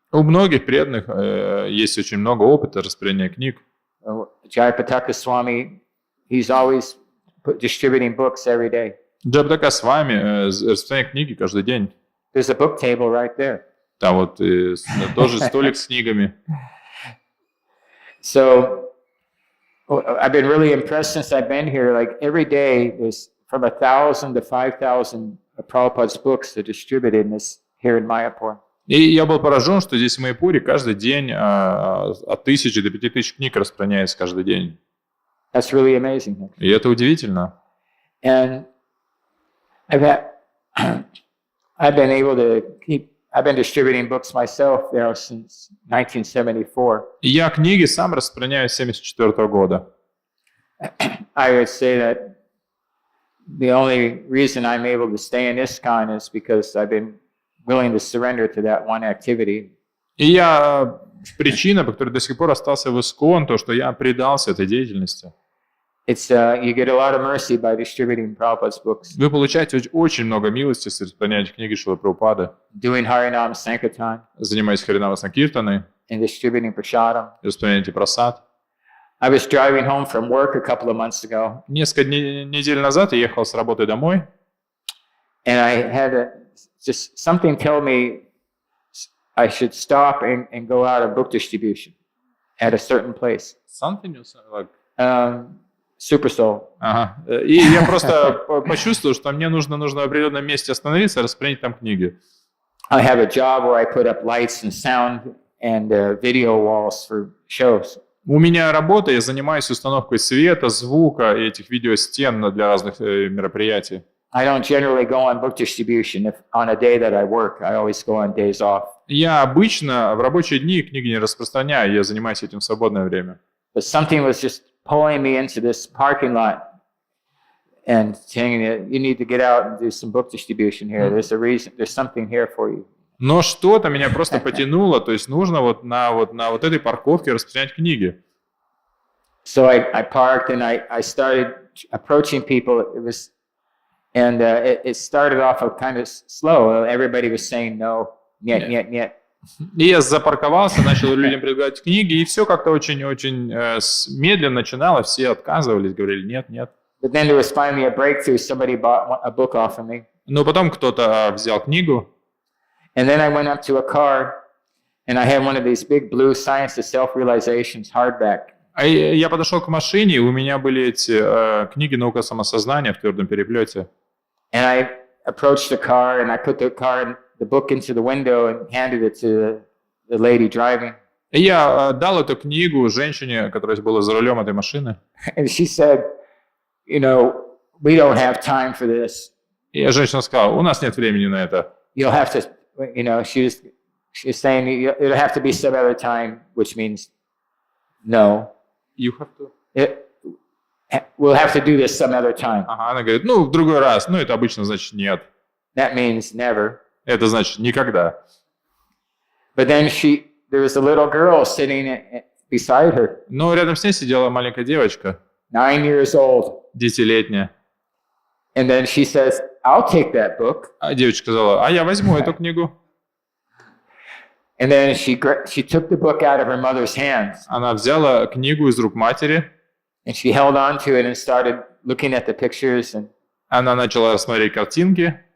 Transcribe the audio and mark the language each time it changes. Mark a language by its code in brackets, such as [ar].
[ru] У многих преданных есть очень много опыта распределения книг. [en] Jayapataka Swami, he's always distributing books every day. [ru] Джайапатака Свами распространяет книги каждый день. [en] There's a book table right there. [ru] Там вот тоже столик с книгами. [en] So I've been really impressed since I've been here. Like every day, there's from 1,000 to 5,000 Prabhupada's books are distributed here in Mayapur. [ru] И я был поражен, что здесь в Майяпуре каждый день от 1000 до 5000 книг распространяется каждый день. [en] That's really amazing. [ru] И это удивительно. [en] And I've been distributing books myself there since 1974. [ru] И я книги сам распространяю с 1974 года. [en] I would say that the only reason I'm able to stay in ISKCON is because I've been willing to surrender to that one activity. [ru] И причина, по которой до сих пор остался в ИСККОН, то, что я предался этой деятельности. [en] It's you get a lot of mercy by distributing Prabhupada's books. [ru] Вы получаете очень много милости, если распространяете книги Шрилы Прабхупады. [en] Doing Harinam Sankirtan. [ru] Занимаясь Харинама Санкиртаной. [en] And distributing prasadam. [ru] Распространяете прасад. [en] I was driving home from work a couple of months ago. [ru] Несколько недель назад я ехал с работы домой. [en] And I had just something tell me I should stop and go out of book distribution at a certain place. Something like Super Soul. [ru] Ага. И я просто почувствовал, что мне нужно в определенном месте остановиться и распространить там книги. [en] I have a job where I put up lights and sound and video walls for shows. [ru] У меня работа, я занимаюсь установкой света, звука и этих видеостен для разных мероприятий. [en] I don't generally go on book distribution on a day that I work. I always go on days off. [ru] Я обычно в рабочие дни книги не распространяю, я занимаюсь этим в свободное время. [en] But something was just pulling me into this parking lot and saying that you need to get out and do some book distribution here. There's a reason. There's something here for you. [ru] Но что-то меня просто потянуло, то есть нужно на этой парковке распространять книги. [en] So I parked and I started approaching people. It started off kind of slow. Everybody was saying no, нет. [ru] И я запарковался, начал людям предлагать книги, и все как-то очень-очень медленно начинало, все отказывались, говорили нет. [en] But then there was finally a breakthrough. Somebody bought a book off of me. [ru] Но потом кто-то взял книгу. [en] And then I went up to a car, and I had one of these big blue Science of Self-Realizations hardback. [ru] А я подошел к машине, и у меня были эти книги «Наука самосознания» в твердом переплете. [en] And I approached the car, and I put the book into the window and handed it to the lady driving. [ru] И я дал эту книгу женщине, которая была за рулем этой машины. [en] And she said, you know, we don't have time for this. [ru] И женщина сказала, у нас нет времени на это. [en] You'll have to, you know, she was saying it'll have to be some other time, which means no. You have to. We'll have to do this some other time. [ru] Ага, она говорит, ну, в другой раз. Ну, это обычно значит нет. [en] That means never. [ru] Это значит никогда. [en] But then there was a little girl sitting beside her, [ru] Но рядом с ней сидела маленькая девочка, [en] 9 years old. [ru] 10-летняя. [en] And then she says, I'll take that book. [ru] А девочка сказала, а я возьму эту книгу. [en] And then she took the book out of her mother's hands. [ru] Она взяла книгу из рук матери. [en] And she held on to it and started looking at the pictures. And [ru] Она начала смотреть картинки.